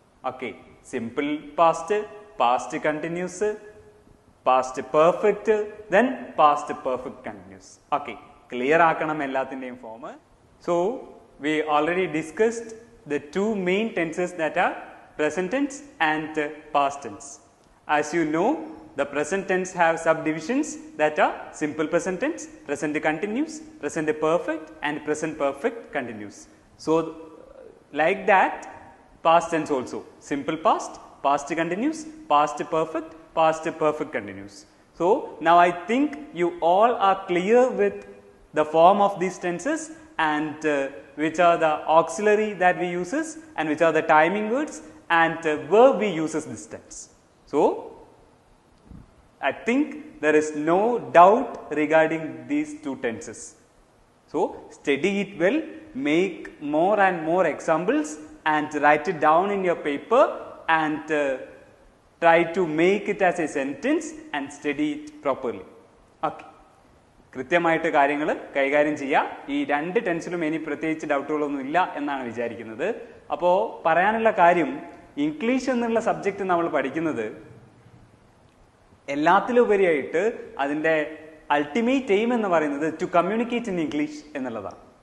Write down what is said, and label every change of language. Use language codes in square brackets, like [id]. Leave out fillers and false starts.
[en] Okay, simple past, past continuous, past perfect, then past perfect continuous. Okay, [ml] clear ആക്കണം എല്ലാത്തിന്റെയും form. [en] So we already discussed the 2 main tenses that are present tense and past tense. As you know, the present tense have subdivisions that are simple present tense, present continuous, present perfect and present perfect continuous. So like that past tense also, simple past, past continuous, past perfect continuous. So now I think you all are clear with the form of these tenses and which are the auxiliary that we uses and which are the timing words and verb we uses this tense. So I think there is no doubt regarding these 2 tenses. So study it well, make more and more examples and write it down in your paper and try to make it as a sentence and study it properly. Okay. [ml] കൃത്യമായിട്ട് കാര്യങ്ങൾ കൈകാര്യം ചെയ്യുക. ഈ 2 ടെൻസിലും ഇനി പ്രത്യേകിച്ച് ഡൗട്ടുകളൊന്നും ഇല്ല എന്നാണ് വിചാരിക്കുന്നത്. അപ്പോൾ പറയാനുള്ള കാര്യം, ഇംഗ്ലീഷ് എന്നുള്ള സബ്ജക്റ്റ് നമ്മൾ പഠിക്കുന്നത് എല്ലാത്തിലുപരിയായിട്ട് അതിൻ്റെ അൾട്ടിമേറ്റ് എയിം എന്ന് പറയുന്നത് [en] to communicate in English [ml] എന്നുള്ളതാണ്.